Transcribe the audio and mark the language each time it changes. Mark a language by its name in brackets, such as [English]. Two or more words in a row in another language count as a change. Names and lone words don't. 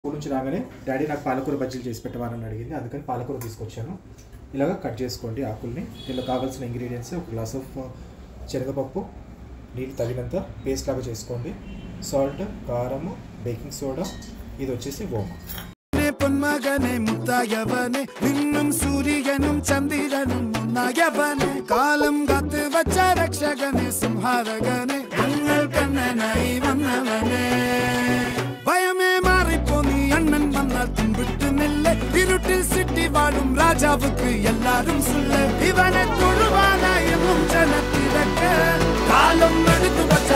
[Telugu] స్కూల్ నుంచి రాగానే డాడీ నాకు పాలకూర బజ్జీలు చేసి పెట్టమని అడిగింది, అందుకని పాలకూర తీసుకొచ్చాను. ఇలాగ కట్ చేసుకోండి ఆకుల్ని. దీనిలో కావాల్సిన ఇంగ్రీడియంట్స్ ఒక [English] glass of [Telugu] శనగపప్పు, నీళ్ళు తగినంత పేస్ట్ లాగా చేసుకోండి, సాల్ట్, కారము, బేకింగ్ సోడా, ఇది వచ్చేసి ఓమ. [Malayalam] പൊന്മകനെ മുത്തായവനെ നിന്നും സൂര്യനും ചന്ദ്രനും ഒന്നായവനെ കാലം കാത്ത് വച്ച രക്ഷകനെ സംഹാരകനെ ഞങ്ങൾ കണ്ണനായി വന്നവനെ ഭയമേ മാറിപ്പോ നീ അണ്ണൻ വന്നാൽ തുമ്പിട്ട് നെല്ല് ഇരുട്ടിൽ സിറ്റി വാഴും രാജാവുക്ക് എല്ലാരും സുല്ല് ഇവനെ തൊഴുവാനായും ജനത്തിരക്ക് കാലം എടുത്തു